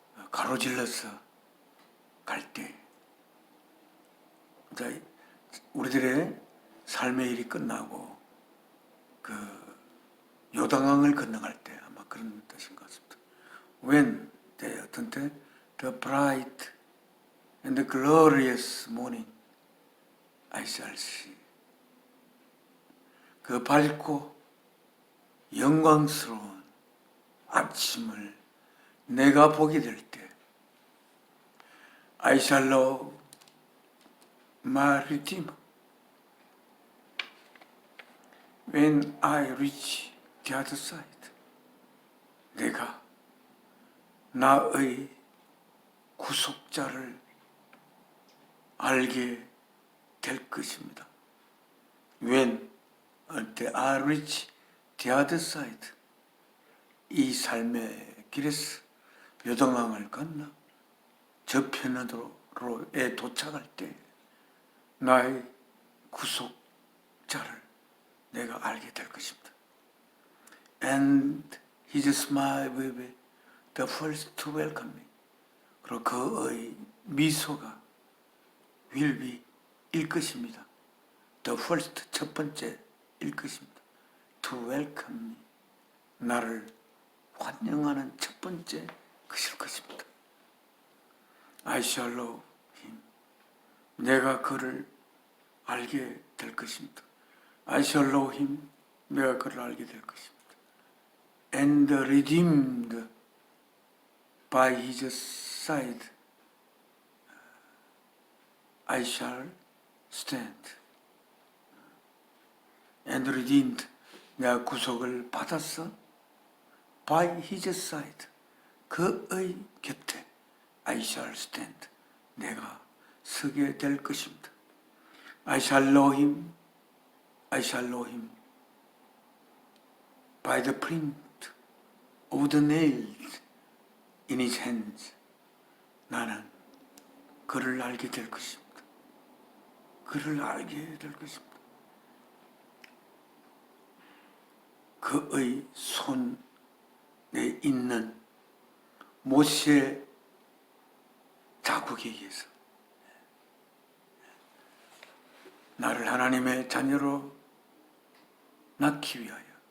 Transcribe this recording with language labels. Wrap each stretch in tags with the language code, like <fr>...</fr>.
<ko>가로질러서 갈 때, 우리들의 삶의 일이 끝나고 그 요단강을 건너갈 때 아마 그런 뜻인 것 같습니다.</ko> <en>When</en> <ko>어떤 때</ko> <en>the bright and the glorious morning I shall see.</en> <ko>그 밝고 영광스러운 아침을 내가 보게 될 때</ko> <en>I shall know my Redeemer. When I reach the other side,</en> <ko>내가 나의 구속자를 알게 될 것입니다.</ko> <en>When I reach the other side,</en> <ko>이 삶의 길에서 요단강을 건너 저편으로에 도착할 때 나의 구속자를 내가 알게 될 것입니다.</ko> <en>And his smile will be the first to welcome me.</en> <ko>그리고 그의 미소가</ko> <en>will be</en> <ko>일 것입니다.</ko> <en>The first,</en> <ko>첫 번째 일 것입니다.</ko> <en>To welcome me.</en> <ko>나를 환영하는 첫 번째 것일 것입니다.</ko> <en>I shall know him.</en> <ko>내가 그를 알게 될 것입니다.</ko> <en>I shall know him.</en> <ko>내가 그를 알게 될 것입니다.</ko> <en>And redeemed by his side, I shall stand. And redeemed,</en> <ko>내가 구속을 받았어.</ko> <en>By his side,</en> <ko>그의 곁에</ko> <en>I shall stand.</en> <ko>내가 서게 될 것입니다.</ko> <en>I shall know him. I shall know him by the print of the nails in his hands.</en> <ko>나는 그를 알게 될 것입니다. 그를 알게 될 것입니다. 그의 손에 있는 모세의 자국에 의해서 나를 하나님의 자녀로 낳기 위하여</ko>